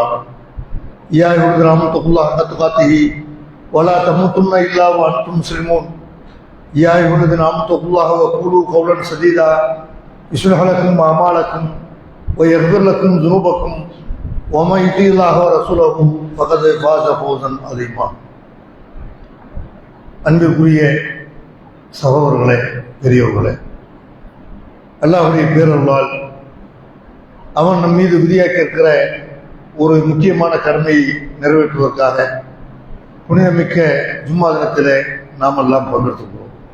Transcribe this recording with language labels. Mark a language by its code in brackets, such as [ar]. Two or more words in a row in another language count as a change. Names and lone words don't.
[ar] يا ايها الذين امنوا اتقوا الله حق تقاته ولا تموتن الا وانتم مسلمون. يا ايها الذين امنوا اتقوا الله وقولوا قولا سديدا يصلح لكم اعمالكم ويغفر لكم ذنوبكم ومن يطع الله ورسوله فقد فاز فوزا عظيما. [ta] அன்பிற்குரிய சகோதரர்களே, பெரியவர்களே, அல்லாஹ்வுடைய பேரருளால் அவன் நம் மீது விதியாக்க இருக்கிற ஒரு முக்கியமான கடமையை நிறைவேற்றுவதற்காக புனிதமிக்க ஜும்மா தினத்திலே நாம் எல்லாம் பங்கெடுத்துக்கிறோம்.